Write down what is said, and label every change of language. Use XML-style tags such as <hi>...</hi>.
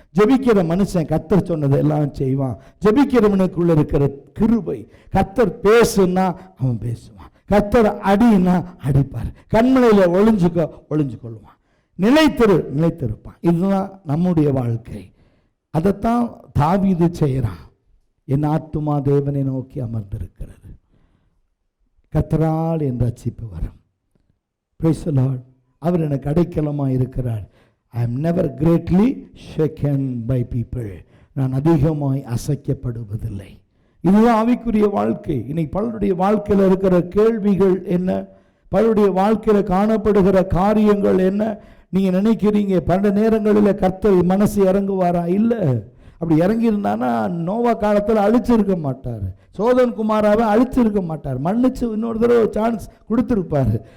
<ta>ஜெபிக்கிற மனுஷன் கர்த்தர் சொன்னதை எல்லாம் செய்வான். ஜெபிக்கிறவனுக்குள்ள இருக்கிற கிருபை, கர்த்தர் பேசுன்னா அவன் பேசுவான், கர்த்தர் அடின்னா அடிப்பார், கண்மலையில் ஒளிஞ்சுக்கொள்வான், நிலைத்திருப்பான். இதுதான் நம்முடைய வாழ்க்கை. அதைத்தான் தாவீது செய்கிறான். என் ஆத்துமா தேவனை நோக்கி அமர்ந்திருக்கிறது, கர்த்தரால் என் ரட்சிப்பு வரும்.</ta> <en>Praise the Lord.</en> <ta>அவர் எனக்கு அடைக்கலமாக இருக்கிறார்.</ta> <en>I am never greatly shaken by people.</en> <ta>நான் அதிகமாய் அசைக்கப்படுவதில்லை. இதுதான் ஆவிக்குரிய வாழ்க்கை. இன்னைக்கு பலருடைய வாழ்க்கையில் இருக்கிற கேள்விகள் என்ன, பலருடைய வாழ்க்கையில் காணப்படுகிற காரியங்கள் என்ன? நீங்கள் நினைக்கிறீங்க பல நேரங்களில் கர்த்தர் மனசு இறங்குவாரா? இல்லை. அப்படி இறங்கியிருந்தானா நோவா காலத்தில் அழிச்சிருக்க மாட்டார், சோதன் குமாராவை அழிச்சிருக்க மாட்டார், மன்னிச்சு இன்னொரு தடவை சான்ஸ் கொடுத்துருப்பார்.</ta>